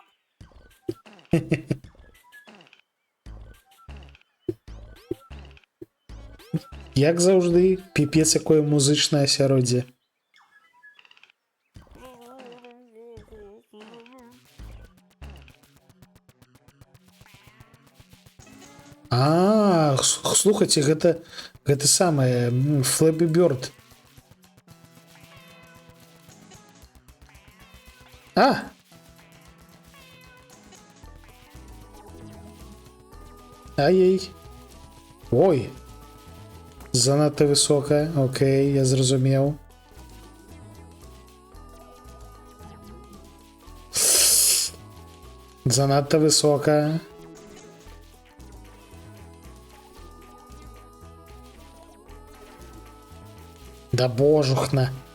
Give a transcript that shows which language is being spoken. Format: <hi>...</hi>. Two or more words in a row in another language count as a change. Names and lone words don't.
<be>Як заўжды, піпец якое музычнае асяроддзе. А, слухайте, гэта самае Flappy Bird. А! Ай-яй. Ой. Занадто высокая. Окей, я зразумеў. Занадто высокая. Да божухна.</be>